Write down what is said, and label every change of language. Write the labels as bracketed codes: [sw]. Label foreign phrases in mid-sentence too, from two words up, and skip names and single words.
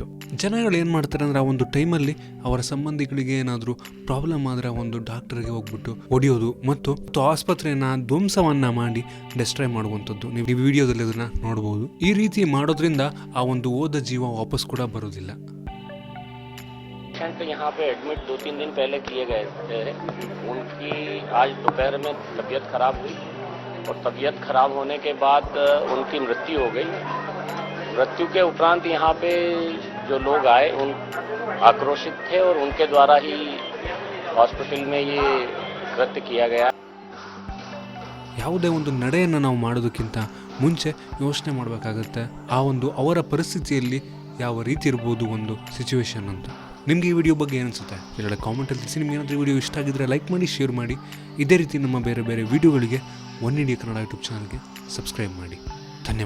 [kn] ಜನಗಳು ಏನು ಮಾಡ್ತಾರೆ ಅಂದರೆ ಆ ಒಂದು ಟೈಮಲ್ಲಿ ಅವರ ಸಂಬಂಧಿಗಳಿಗೆ ಏನಾದರೂ ಪ್ರಾಬ್ಲಮ್ ಆದರೆ ಒಂದು ಡಾಕ್ಟರ್ಗೆ ಹೋಗ್ಬಿಟ್ಟು ಹೊಡೆಯೋದು ಮತ್ತು ಆಸ್ಪತ್ರೆಯನ್ನು ಧ್ವಂಸವನ್ನು ಮಾಡಿ ಡೆಸ್ಟ್ರಾಯ್ ಮಾಡುವಂಥದ್ದು ನೀವು ವಿಡಿಯೋದಲ್ಲಿ ಅದನ್ನು ನೋಡ್ಬೋದು. ಈ ರೀತಿ ಮಾಡೋದ್ರಿಂದ ಆ ಒಂದು ಹೋದ ಜೀವ ವಾಪಸ್ ಕೂಡ ಬರೋದಿಲ್ಲ. [hi] पेशेंट यहाँ पे एडमिट 2-3 दिन पहले किए गए थे. उनकी आज दोपहर में तबीयत खराब हुई और तबीयत खराब होने के बाद उनकी मृत्यु हो गई. मृत्यु के उपरांत यहाँ पे जो लोग आए उन आक्रोशित थे और उनके द्वारा ही हॉस्पिटल में ये कृत्य किया गया. [kn] ಯಾವುದೇ ಒಂದು ನಡೆಯನ್ನು ನಾವು ಮಾಡೋದಕ್ಕಿಂತ ಮುಂಚೆ ಯೋಚನೆ ಮಾಡಬೇಕಾಗತ್ತೆ ಆ ಒಂದು ಅವರ ಪರಿಸ್ಥಿತಿಯಲ್ಲಿ ಯಾವ ರೀತಿ ಇರ್ಬೋದು ಒಂದು ಸಿಚುವೇಶನ್ ಅಂತ. ನಿಮಗೆ ಈ ವಿಡಿಯೋ ಬಗ್ಗೆ ಏನಿಸುತ್ತೆ ಎಲ್ಲ ಕಾಮೆಂಟಲ್ಲಿ ತಿಳಿಸಿ. ನಿಮ್ಗೆ ಏನಾದರೂ ವಿಡಿಯೋ ಇಷ್ಟ ಆಗಿದ್ದರೆ ಲೈಕ್ ಮಾಡಿ, ಶೇರ್ ಮಾಡಿ. ಇದೇ ರೀತಿ ನಮ್ಮ ಬೇರೆ ಬೇರೆ ವಿಡಿಯೋಗಳಿಗೆ ಒನ್ ಇಂಡಿಯಾ ಕನ್ನಡ ಯೂಟ್ಯೂಬ್ ಚಾನಲ್ಗೆ ಸಬ್ಸ್ಕ್ರೈಬ್ ಮಾಡಿ.